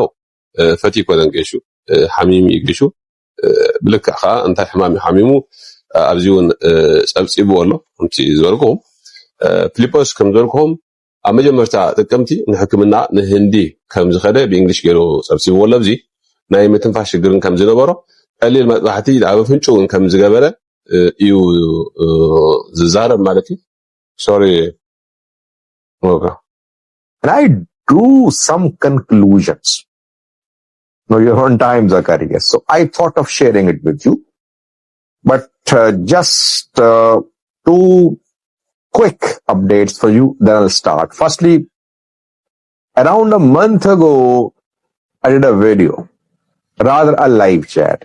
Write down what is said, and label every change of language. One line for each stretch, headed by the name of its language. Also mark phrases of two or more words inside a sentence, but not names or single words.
Tigrinya: ፈቲ ይኮነን ገሹ ሓሚሙ ይገሹ ብልክዕ ከዓ እንታይ ሕማም ሓሚሙ ኣብዚ እውን ፀብፂቡ ኣሎ ከምቲ ዝበልኩም ፊሊጶስ ከም ዝበልኩም ኣብ መጀመርታ ጥቅምቲ ንሕክምና ንህንዲ ከም ዝኸደ ብእንግሊሽ ገይሩ ፀብፂብዎ ኣሎ ኣብዚ ናይ ምትንፋሽ ሽግርን ከም ዝነበሮ ቀሊል መጥባሕቲ ኣብ ፍንጩን ከም ዝገበረ እዩ ዝዛረብ ማለት እዩ
English: sorry okay and I drew some conclusions now you're on time Zacharias so I thought of sharing it with you but just two quick updates for you then I'll start firstly around a month ago I did a video rather a live chat.